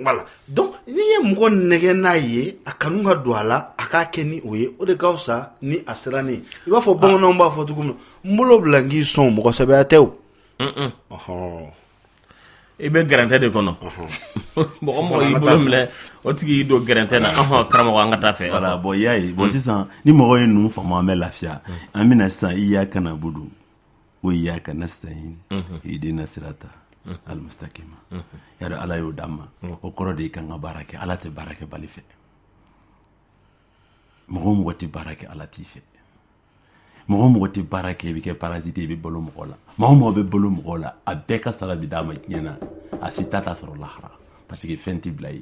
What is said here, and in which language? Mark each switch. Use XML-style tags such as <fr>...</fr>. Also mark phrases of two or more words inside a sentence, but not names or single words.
<bm>voilà donc n'i ye mɔgɔ nɛgɛ n'a ye a kanu ka don a la a k'a kɛ ni o ye o de ka fisa ni a sirannen ye i b'a fɔ bamananw b'a fɔ cogo min na n bolo bila n k'i sɔn mɔgɔ sɛbɛya tɛ o i bɛ gɛrɛntɛ de kɔnɔ mɔgɔ y'i bolo minɛ o tigi y'i don gɛrɛntɛ na karamɔgɔ an ka taa fɛ voilà bon y'a ye bon sisan ni mɔgɔ ye ninnu faamu an bɛ lafiya an bɛna sisan</bm> <ar>إياك نعبد وإياك نستعين اهدنا الصراط المستقيم</ar> <bm>ya da ala y'o d'an ma o kɔrɔ de kan ka baara kɛ ala tɛ baara kɛ bali fɛ mɔgɔ tɛ baara kɛ ala t'i fɛ mɔgɔ tɛ baara kɛ i bɛ kɛ parasite i bɛ balo mɔgɔ la mɔgɔ bɛ balo mɔgɔ la a bɛɛ ka sara bi d'a ma diɲɛ na a si ta sɔrɔ lahara parce que fɛn tɛ bila i ye</bm>